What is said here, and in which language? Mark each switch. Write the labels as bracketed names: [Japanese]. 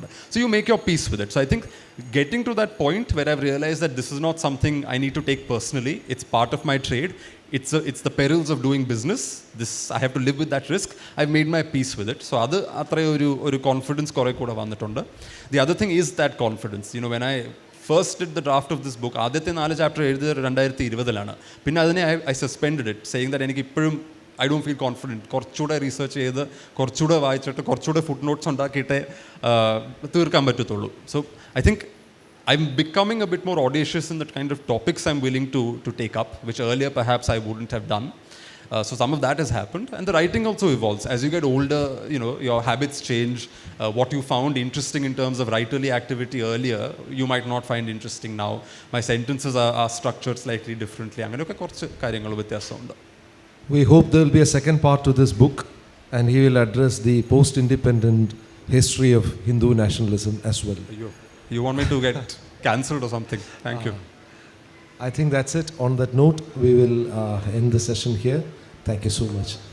[English] So you make your peace with it. So I think getting to that point where I've realized that this is not something I need to take personally, it's part of my trade, it's the perils of doing business, I have to live with that risk, I've made my peace with it. So other confidence [Malayalam] kore kuda vannittund. [English] The other thing is that confidence. When I first did the draft of this book, [Malayalam] ആദ്യത്തെ 4 chapter എഴുതിയത് 2020 പിന്നെ അതിനെ [English] I suspended it, saying that [Malayalam] എനിക്ക് ഇപ്പോഴും [English] I don't feel confident. [Malayalam] കുറച്ചുകൂടെ research ചെയ്ത് കുറച്ചുകൂടെ വായിച്ചിട്ട് കുറച്ചുകൂടെ ഫുട് നോട്ട്സ് ഉണ്ടാക്കിയിട്ടേ തീർക്കാൻ പറ്റത്തുള്ളൂ. [English] So I think I'm becoming a bit more audacious in the kind of topics I'm willing to take up, which earlier perhaps I wouldn't have done. So some of that has happened, and the writing also evolves. As you get older, your habits change. What you found interesting in terms of writerly activity earlier, you might not find interesting now. My sentences are structured slightly differently. [Malayalam] അങ്ങനെയൊക്കെ കുറച്ച് കാര്യങ്ങൾ വ്യത്യാസമുണ്ട്. [English] We hope there will be a second part to this book, and he will address the post-independent history of Hindu nationalism as well. You want me to get cancelled or something? Thank you. I think that's it. On that note, we will end the session here. Thank you so much.